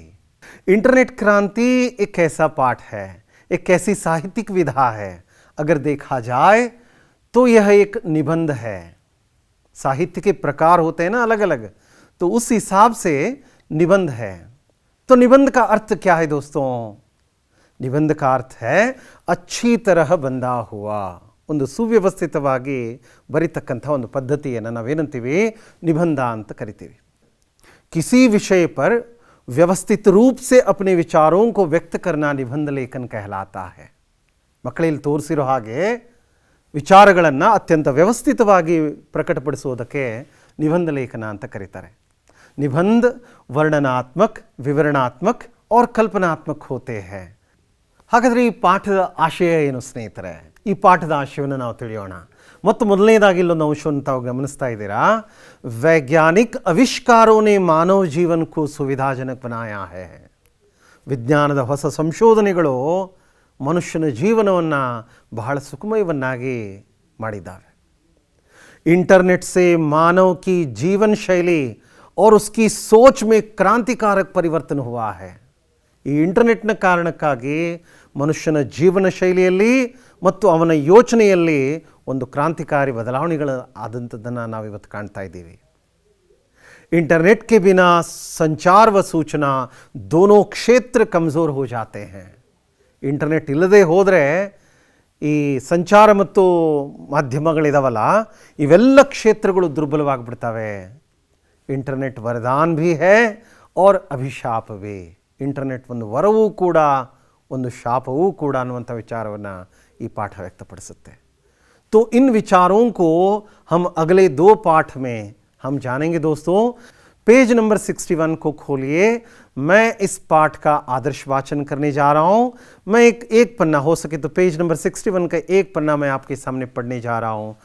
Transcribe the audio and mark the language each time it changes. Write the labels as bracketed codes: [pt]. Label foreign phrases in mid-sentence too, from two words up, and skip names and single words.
[hi] इंटरनेट क्रांति एक ऐसा पाठ है, एक ऐसी साहित्यिक विधा है, अगर देखा जाए तो यह एक निबंध है। साहित्य के प्रकार होते हैं ना अलग अलग, तो उस हिसाब से निबंध है। तो निबंध का अर्थ क्या है दोस्तों? निबंध का अर्थ है अच्छी तरह ಬಂದ हुआ, [kn] ಒಂದು ಸುವ್ಯವಸ್ಥಿತವಾಗಿ ಬರಿತಕ್ಕಂಥ ಒಂದು ಪದ್ಧತಿಯನ್ನು ನಾವೇನಂತೀವಿ? ನಿಬಂಧ ಅಂತ ಕರಿತೀವಿ। [hi] किसी विषय पर व्यवस्थित रूप से अपने विचारों को व्यक्त करना निबंध लेखन कहलाता है। [kn] ಮಕ್ಕಳಲ್ಲಿ ತೋರಿಸಿರೋ ಹಾಗೆ ವಿಚಾರಗಳನ್ನು ಅತ್ಯಂತ ವ್ಯವಸ್ಥಿತವಾಗಿ ಪ್ರಕಟಪಡಿಸೋದಕ್ಕೆ ನಿಬಂಧ ಲೇಖನ ಅಂತ ಕರೀತಾರೆ। [hi] निबंध वर्णनात्मक, विवरणात्मक और कल्पनात्मक होते हैं। [kn] ಹಾಗಾದರೆ ಈ ಪಾಠದ ಆಶಯ ಏನು ಸ್ನೇಹಿತರೆ? ಈ ಪಾಠದ ಆಶಯವನ್ನು ನಾವು ತಿಳಿಯೋಣ। ಮತ್ತು ಮೊದಲನೇದಾಗಿ ಇಲ್ಲೊಂದು ಅಂಶವನ್ನು ತಾವು ಗಮನಿಸ್ತಾ ಇದ್ದೀರಾ, [hi] वैज्ञानिक आविष्कारों ने मानव जीवन को सुविधाजनक बनाया है। [kn] ವಿಜ್ಞಾನದ ಹೊಸ ಸಂಶೋಧನೆಗಳು ಮನುಷ್ಯನ ಜೀವನವನ್ನು ಬಹಳ ಸುಖಮಯವನ್ನಾಗಿ ಮಾಡಿದ್ದಾವೆ। [hi] इंटरनेट से मानव की जीवन शैली और उसकी सोच में क्रांतिकारक परिवर्तन हुआ है। [kn] ಈ ಇಂಟರ್ನೆಟ್ನ ಕಾರಣಕ್ಕಾಗಿ ಮನುಷ್ಯನ ಜೀವನ ಶೈಲಿಯಲ್ಲಿ ಮತ್ತು ಅವನ ಯೋಚನೆಯಲ್ಲಿ ಒಂದು ಕ್ರಾಂತಿಕಾರಿ ಬದಲಾವಣೆಗಳು ಆದಂಥದ್ದನ್ನು ನಾವಿವತ್ತು ಕಾಣ್ತಾ ಇದ್ದೀವಿ। [hi] इंटरनेट के बिना संचार व सूचना दोनों क्षेत्र कमज़ोर हो जाते हैं। [kn] ಇಂಟರ್ನೆಟ್ ಇಲ್ಲದೆ ಹೋದರೆ ಈ ಸಂಚಾರ ಮತ್ತು ಮಾಧ್ಯಮಗಳಿದಾವಲ್ಲ, ಇವೆಲ್ಲ ಕ್ಷೇತ್ರಗಳು ದುರ್ಬಲವಾಗಿಬಿಡ್ತವೆ। [hi] इंटरनेट वरदान भी है और ಅಭಿಶಾಪ भी। [kn] ಇಂಟರ್ನೆಟ್ ಒಂದು ವರವೂ ಕೂಡ ಒಂದು ಶಾಪವೂ ಕೂಡ ಅನ್ನುವಂಥ ವಿಚಾರವನ್ನು ಈ ಪಾಠ ವ್ಯಕ್ತಪಡಿಸುತ್ತೆ। [hi] तो इन विचारों को हम अगले दो पाठ में हम जानेंगे। दोस्तों, पेज नंबर 61 को खोलिए। मैं इस पाठ का आदर्श वाचन करने जा रहा हूँ। मैं एक पन्ना, हो सके तो पेज नंबर 61 का एक पन्ना मैं आपके सामने पढ़ने जा रहा हूँ।